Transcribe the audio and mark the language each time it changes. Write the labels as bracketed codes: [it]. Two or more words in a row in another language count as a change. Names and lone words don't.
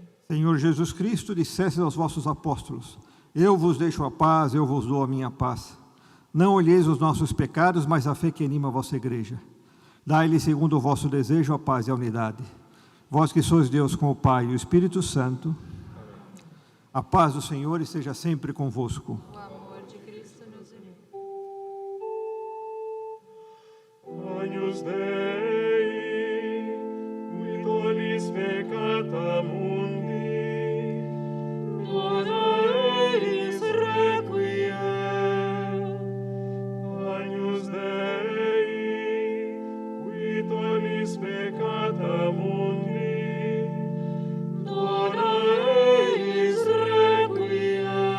[pt] Senhor Jesus Cristo, dissestes aos vossos apóstolos: eu vos deixo a paz, eu vos dou a minha paz. Não olheis os nossos pecados, mas a fé que anima a vossa igreja. Dai-lhe, segundo o vosso desejo, a paz e a unidade. Vós que sois Deus com o Pai e o Espírito Santo, a paz do Senhor esteja sempre convosco. O amor de Cristo nos une. [la] Agnus Dei, qui tollis peccata mundi, dona eis requiem. Agnus Dei, qui tollis peccata mundi, dona eis requiem.